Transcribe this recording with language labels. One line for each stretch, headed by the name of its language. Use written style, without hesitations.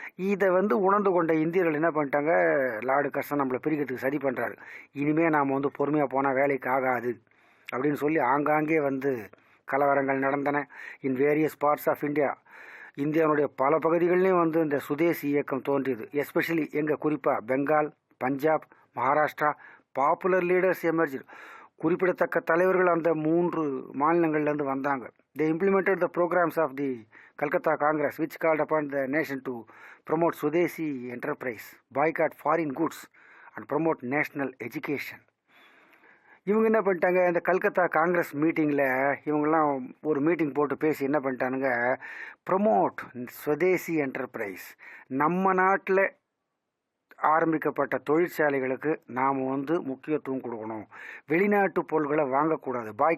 Tamil: இதை வந்து உணர்ந்து கொண்ட இந்தியர்கள் என்ன பண்ணிட்டாங்க, லார்டு கர்சன் நம்மளை பிரிக்கிறதுக்கு சரி பண்ணுறாரு, இனிமேல் நாம் வந்து பொறுமையாக போனால் வேலைக்கு ஆகாது அப்படின்னு சொல்லி ஆங்காங்கே வந்து கலவரங்கள் நடந்தன.
English: in various parts of India,
Tamil: இந்தியாவுடைய பல பகுதிகளிலையும் வந்து இந்த சுதேசி இயக்கம் தோன்றியது.
English: especially
Tamil: எங்கள் குறிப்பாக
English: Bengal, Punjab, Maharashtra popular leaders emerge.
Tamil: குறிப்பிடத்தக்க தலைவர்கள் அந்த 3 மாநிலங்கள்லேருந்து வந்தாங்க.
English: They implemented the programs of the Calcutta Congress, which called upon the nation to promote Swadeshi enterprise, boycott foreign goods, and promote national education.
Tamil: இவங்க என்ன பண்ணிட்டாங்க, இந்த கல்கத்தா காங்கிரஸ் மீட்டிங்கில் இவங்கெல்லாம் ஒரு மீட்டிங் போட்டு பேசி என்ன பண்ணிட்டானுங்க,
English: promote swadeshi enterprise,
Tamil: நம்ம நாட்டில் ஆரம்பிக்கப்பட்ட தொழிற்சாலைகளுக்கு நாம் முக்கியத்துவம் கொடுக்கணும், வெளிநாட்டு பொருள்களை வாங்கக்கூடாது.